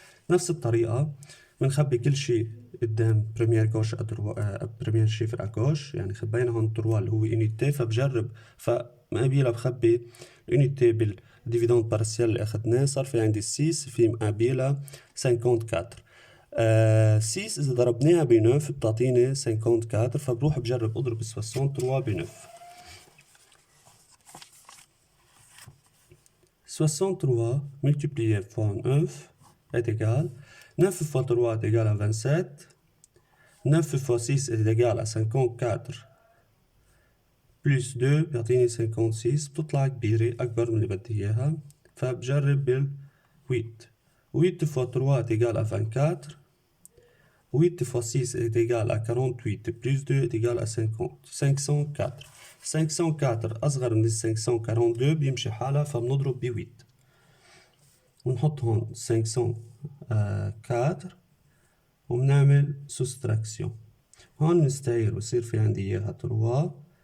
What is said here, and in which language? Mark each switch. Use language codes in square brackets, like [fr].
[ar] نفس الطريقه بنخبي كل شيء قدام بريمير جوش بريمير شيفر اجوش، يعني خبينا هون 3 اللي هو يونيتي، فبجرب فمقابلها بخبي اليونيتي بالديفيدونت بارسيال اللي اخذناه. صار في عندي 6 في مقابلها 54. 6 إذا ضربناها ب 9 بتعطيني 54، فبروح بجرب أضرب 63 ب 9. [fr] 63 multiplié fois 9 est égal. 9 fois 3 est égal à 27. 9 fois 6 est égal à 54 plus 2 [ar] بيعطيني [fr] 56. [ar] بتطلع كبيرة أكبر من اللي بدي إياها، فبجرب بال 8. [fr] 8 fois 3 est égal à 24. 8 fois 6 est égal à 48 plus 2 est égal à 50. 504. [ar] 504 أصغر من 542 بيمشي حالها فبنضرب ب 8 ونحط هون 504 وبنعمل soustraction. هون نستعير بصير في عندي إياها 3.